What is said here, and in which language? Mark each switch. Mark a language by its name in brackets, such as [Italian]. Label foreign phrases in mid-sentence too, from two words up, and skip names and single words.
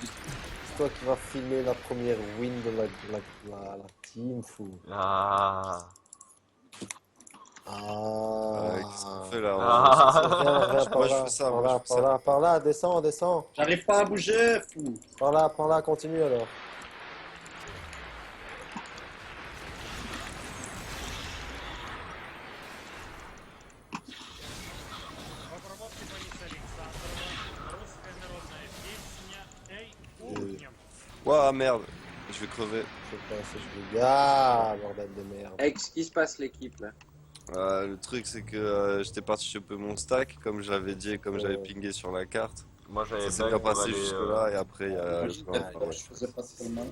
[French] C'est toi qui vas filmer la première win de la team, fou. Ah. Qu'est-ce qu'on fait là? Viens par Moi, je là, fais ça, par moi, là, je fais par ça. là, par là, descends, descends. J'arrive pas à bouger, fou. Par là, continue alors. [Russian] В обработке Бориса Александрова русская народная песня «Эй, ухнем». [French] Ouah, merde. Je vais crever. Je sais pas si je vais. Ah, bordel de merde. Hey, qu'est-ce qui se passe, l'équipe, là? Le truc, c'est que j'étais parti choper mon stack, comme je l'avais dit et comme j'avais pingé sur la carte. Moi j'avais Ça s'est back bien pour passé aller. jusque-là, et après, il y a Moi, le plan. je faisais pas trop mal.